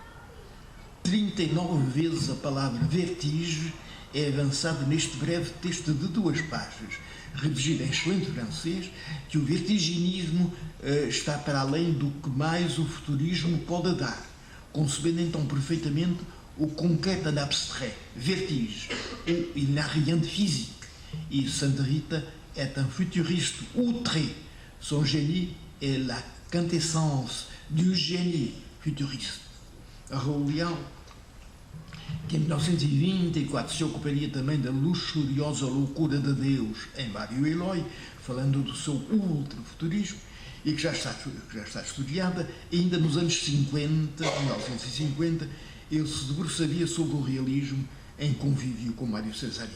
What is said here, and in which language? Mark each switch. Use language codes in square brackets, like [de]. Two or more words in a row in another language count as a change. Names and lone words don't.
[pt] 39 vezes a palavra vertige é avançada neste breve texto de 2 páginas, redigido em excelente francês, que o vertiginismo está para além do que mais o futurismo pode dar, concebendo então perfeitamente o [fr] concret en abstrait, vertige, où il n'a rien de physique. Et Santa Rita est un futuriste outré. Son génie est la quintessence du génie futuriste. [pt] Raul Leal, que em 1924 se ocuparia também da luxuriosa loucura de Deus em Mário Eloy, falando do seu ultrafuturismo, e que já está estudada, ainda nos anos 50, 1950, ele se debruçaria sobre o realismo em convívio com Mário Cesarini.